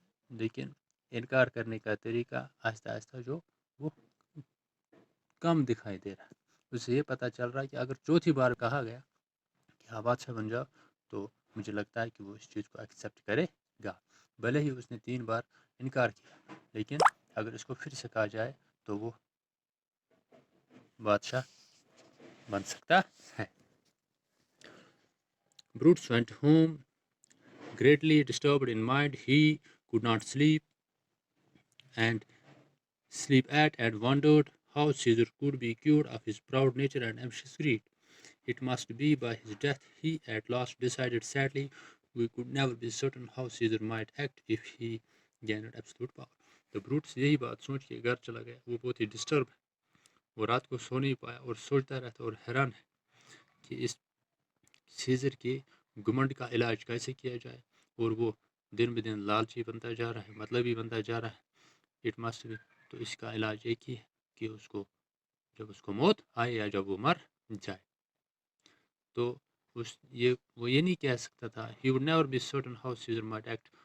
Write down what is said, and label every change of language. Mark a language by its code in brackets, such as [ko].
[ur] لیکن انکار کرنے کا طریقہ آہستہ آہستہ جو وہ کم دکھائی دے رہا ہے، اسے یہ پتہ چل رہا ہے کہ اگر چوتھی بار کہا گیا کہ آپ بادشاہ بن جاؤ تو مجھے لگتا ہے کہ وہ اس چیز کو ایکسیپٹ کرے گا، بھلے ہی اس نے 3 بار انکار کیا، لیکن اگر اس کو پھر سے کہا جائے تو وہ بادشاہ بن سکتا ہے۔ [en] Brutus went home greatly disturbed in mind. He could not sleep at and wondered how Caesar could be cured of his proud nature and ambitious greed. It must be by his death, he at last decided sadly. We could never be certain how Caesar might act if he gained absolute power. [ur] تو Brutus یہی بات سوچ کے گھر چلا گیا، وہ بہت ہی ڈسٹرب ہے، وہ رات کو سو نہیں پایا اور سوچتا رہتا اور حیران ہے کہ اس سیزر کے گمنڈ کا علاج کیسے کیا جائے، اور وہ دن بدن لالچی بنتا جا رہا ہے، مطلبی بنتا جا رہا ہے۔ اٹ مسٹ بی، تو اس کا علاج ایک ہی ہے کہ اس کو جب اس کو موت آئے یا جب وہ مر جائے، تو وہ یہ نہیں کہہ سکتا تھا [en] he would never be certain how Caesar might act.